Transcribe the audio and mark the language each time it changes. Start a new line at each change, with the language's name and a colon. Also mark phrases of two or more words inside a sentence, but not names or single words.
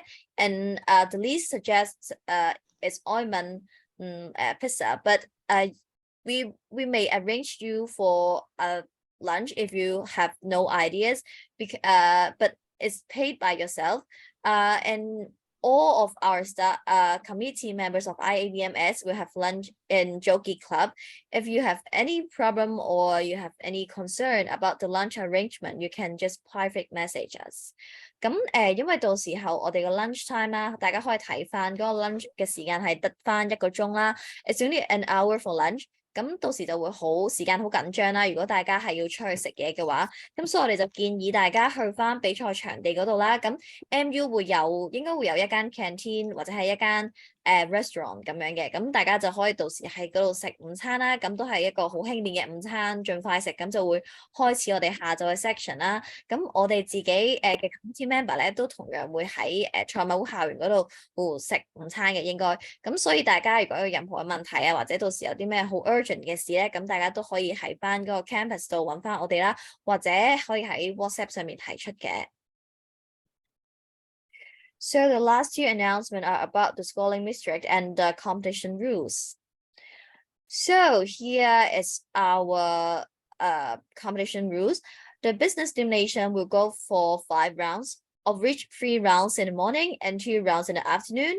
English: And the list suggests it's Oyman Pizza, but we may arrange you for lunch if you have no ideas, but it's paid by yourself. And all of our staff, committee members of IABMS will have lunch in Jockey Club. If you have any problem or you have any concern about the lunch arrangement, you can just private message us.
Cantonese: 咁因為到時候我哋嘅
English: lunch time
Cantonese: 啦，大家可以睇翻嗰個 lunch 嘅時間係得翻1個鐘啦。
English: It's only an hour for lunch。
Cantonese: 咁到時就會時間好緊張啦。如果大家係要出去食嘢嘅話，咁所以我哋就建議大家去翻比賽場地嗰度啦。咁 MU 應該會有一間 canteen 或者係一間restaurant 咁樣嘅，咁大家就可以到時喺嗰度食午餐啦。咁都係一個好輕便嘅午餐，盡快食，咁就會開始我哋下晝嘅 section 啦。咁我哋自己嘅
English: committee member
Cantonese: 咧都同樣會喺賽馬會校園嗰度食午餐嘅應該。咁所以大家如果有任何嘅問題啊，或者到時有啲咩好 urgent 嘅事咧，咁大家都可以喺翻嗰個 campus 度揾翻我哋啦，或者可以喺 WhatsApp 上面提出嘅。
English: So the last two announcements are about the schooling district and the competition rules. So here is our competition rules. The business elimination will go for 5 rounds, of which 3 rounds in the morning and 2 rounds in the afternoon.